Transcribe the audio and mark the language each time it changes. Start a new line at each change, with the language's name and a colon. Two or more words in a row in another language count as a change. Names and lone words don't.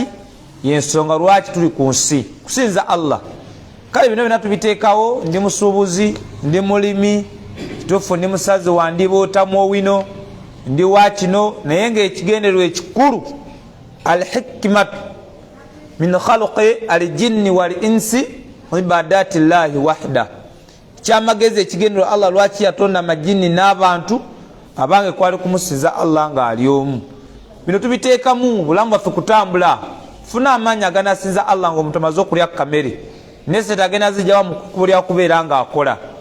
Ganda: Yensonga lwaki tuli ku nsi kusinza Allah. Kale bino byonna tubiteekawo, ndi musuubuzi, ndi mulimi, kituufu ndi musazi wandibootamu owino, ndi wakino, naye ng'ekigendererwa ekikulu
Arabic: الحكمة من خلق الجن والإنس عبادة الله وحده.
Ganda: Kyamagezi ekigendererwa Allah lwaki yatonda amajini n'abantu abange kwali kumusinza Allah nga ali omu. Bino tubiteekamu bulamu bwaffe kutambula. Funa amaanyi aganasinza Allah ng'omuntu amaze okulya kamere nesete agenda zijjawa mu kukulya kubeera nga akola.